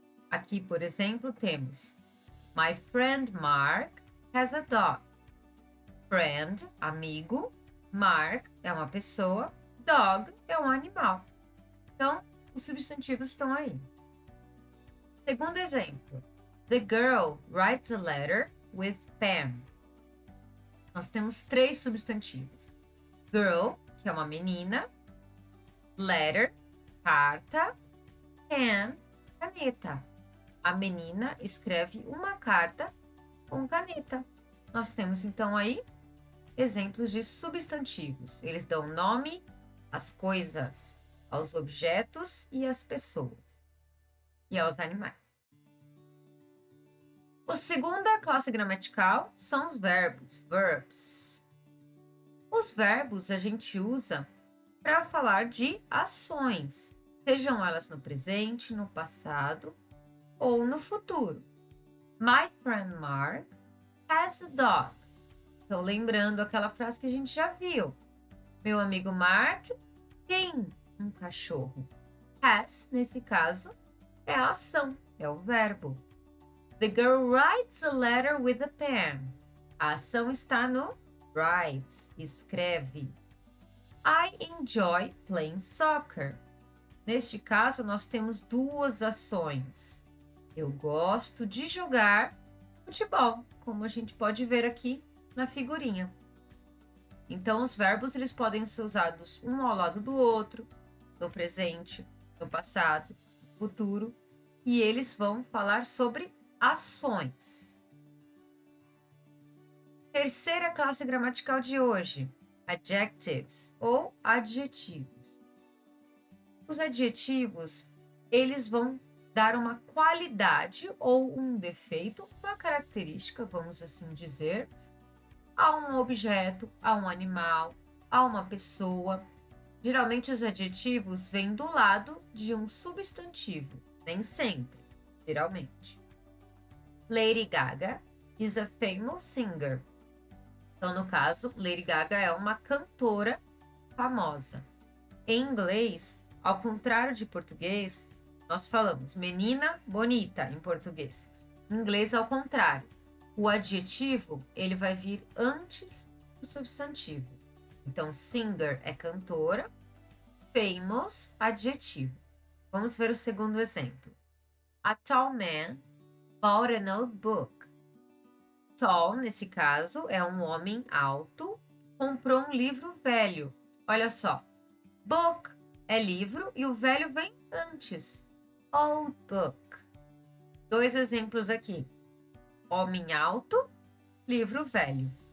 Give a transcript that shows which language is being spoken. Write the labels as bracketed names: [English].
[Portuguese] Aqui, por exemplo, temos [English] My friend Mark has a dog. [Portuguese] Friend, amigo. Mark é uma pessoa. Dog é um animal. Então, os substantivos estão aí. Segundo exemplo. [English] The girl writes a letter with pen. [Portuguese] Nós temos 3 substantivos. Girl, que é uma menina. Letter, carta. Pen, caneta. A menina escreve uma carta com caneta. Nós temos, então, aí exemplos de substantivos. Eles dão nome às coisas, aos objetos e às pessoas. E aos animais. A segunda classe gramatical são os verbos, verbs. Os verbos a gente usa para falar de ações, sejam elas no presente, no passado ou no futuro. [English] My friend Mark has a dog. [Portuguese] Então, lembrando aquela frase que a gente já viu. Meu amigo Mark tem um cachorro. Has, nesse caso, é a ação, é o verbo. [English] The girl writes a letter with a pen. [Portuguese] A ação está no writes, escreve. [English] I enjoy playing soccer. [Portuguese] Neste caso, nós temos 2 ações. Eu gosto de jogar futebol, como a gente pode ver aqui na figurinha. Então, os verbos eles podem ser usados um ao lado do outro, no presente, no passado, no futuro, e eles vão falar sobre ações. Terceira classe gramatical de hoje, adjectives ou adjetivos. Os adjetivos, eles vão dar uma qualidade ou um defeito, uma característica, vamos assim dizer, a um objeto, a um animal, a uma pessoa. Geralmente os adjetivos vêm do lado de um substantivo, nem sempre, geralmente. [English] Lady Gaga is a famous singer. [Portuguese] Então, no caso, Lady Gaga é uma cantora famosa. Em inglês, ao contrário de português, nós falamos menina bonita em português. Em inglês, ao contrário. O adjetivo, ele vai vir antes do substantivo. Então, singer é cantora, famous, adjetivo. Vamos ver o segundo exemplo. [English] A tall man bought an old book. [Portuguese] Tall, nesse caso, é um homem alto, comprou um livro velho. Olha só, book é livro e o velho vem antes. Old book. 2 exemplos aqui. Homem alto, livro velho.